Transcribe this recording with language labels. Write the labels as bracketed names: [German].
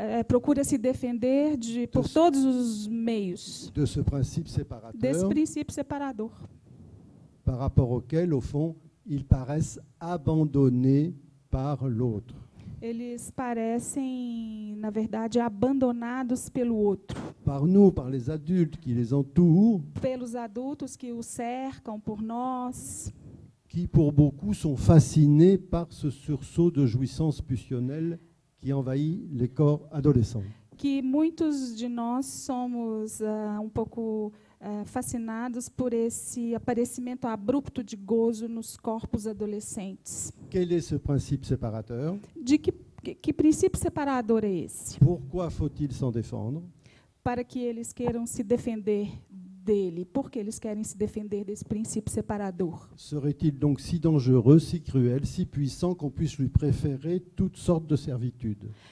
[Portuguese] procura se defender por todos os meios [French] de ce principe [Portuguese] desse [French] séparateur [Portuguese] princípio separador, [French] par rapport auquel, au fond, ils paraissent abandonnés par l'autre. [Portuguese] eles parecem, na verdade, abandonados pelo outro, [French] Par nous, par les adultes qui les entourent, [Portuguese] pelos adultos que o cercam, por nós, [French] qui pour beaucoup sont fascinés par ce sursaut de jouissance pulsionnelle qui envahit les corps adolescents. [Portuguese] que muitos de nós somos pouco fascinados por esse aparecimento abrupto de gozo nos corpos adolescentes. [French] Quel est ce principe séparateur? [Portuguese] De que princípio separador é esse? [French] Pourquoi faut-il s'en défendre? [Portuguese] Para que eles queiram se defender dele. Por que eles querem se defender desse princípio separador? [French] Serait-il donc si dangereux, si cruel, si puissant qu'on puisse lui préférer toutes sortes de servitudes?